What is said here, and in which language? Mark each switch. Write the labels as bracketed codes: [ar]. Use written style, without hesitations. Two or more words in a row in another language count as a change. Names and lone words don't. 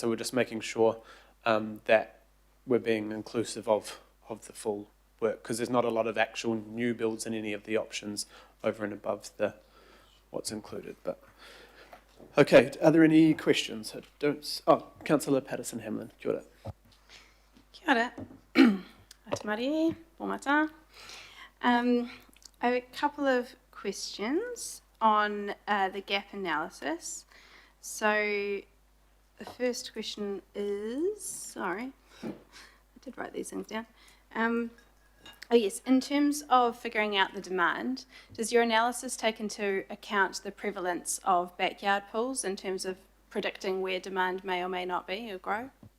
[en] So we're just making sure that we're being inclusive of the full work, because there's not a lot of actual new builds in any of the options over and above the what's included. But okay, are there any questions? Councillor Patterson-Hamlin, [mi] kia ora. Kia ora. Atamari, [fr] bon matin. [en] I have a couple of questions on the gap analysis. So the first question is, sorry, I did write these things down. Oh yes, in terms of figuring out the demand, does your analysis take into account the prevalence of backyard pools in terms of predicting where demand may or may not be or grow?